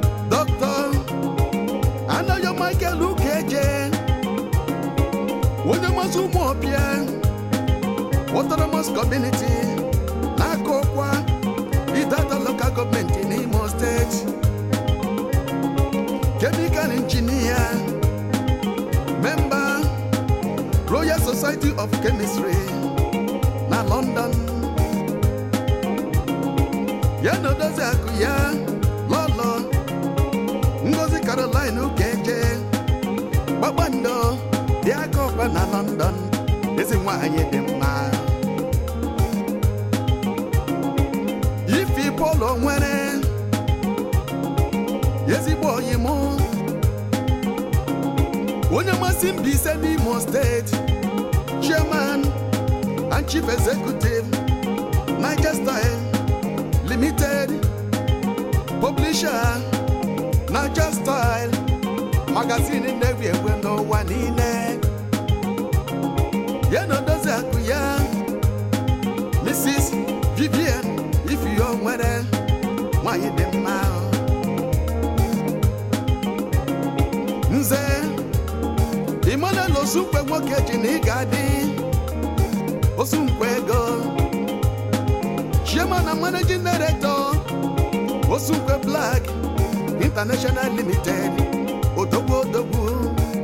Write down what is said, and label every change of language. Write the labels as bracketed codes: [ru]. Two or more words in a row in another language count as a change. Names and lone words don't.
[ig] Doctor Anayo Michael Ukeje, onye masị ụmụ ọbịa, Autonomous Community, na-akọ ọkwa Idata [en] Local Government in Imo State. Chemical Engineer, member Royal Society of Chemistry na London. [ig] Ya na odozi akụ ya, Lolo Ngozi Caroline Ukeje, kpakpando dị aka ọkwa na London, ezi nwanyị dị mma. [en] Ifi Paul Onwere, [ig] ezigbo oyi mụ, onye masị [en] Mbaise n'Imo State, Chairman and Chief Executive, Niger Style Limited, Publisher, Niger Style Magazine, [ig] na-ewi ewe n'ụwa niile. Ya na odozi akụ ya, Mrs. Vivian Ifeonwere, nwanyị dị mma. Nze Emmanuel Osunkwe nwoke ji na ị ga-adị, Osunkwe ego, [en] Chairman and Managing Director, [ig] Osunkwe Black International Limited, odogwu odogwu.